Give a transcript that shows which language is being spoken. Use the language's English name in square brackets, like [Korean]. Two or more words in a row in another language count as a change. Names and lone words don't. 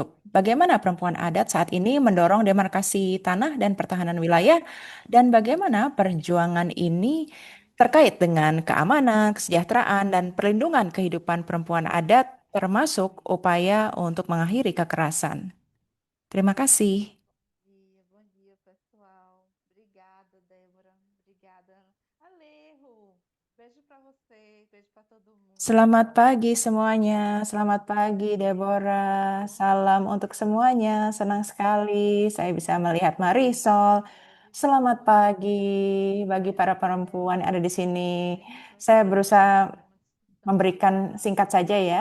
[Indonesian] Bagaimana perempuan adat saat ini mendorong demarkasi tanah dan pertahanan wilayah, dan bagaimana perjuangan ini terkait dengan keamanan, kesejahteraan, dan perlindungan kehidupan perempuan adat, termasuk upaya untuk mengakhiri kekerasan. Terima kasih. [Portuguese] Bom dia, pessoal. Obrigada, Débora. Obrigada, Alejo. Beijo para você, beijo para todo mundo. [Indonesian] Selamat pagi semuanya. Selamat pagi, Deborah. Salam untuk semuanya. Senang sekali saya bisa melihat Marisol. Selamat pagi bagi para perempuan yang ada di sini. Saya berusaha memberikan singkat saja ya.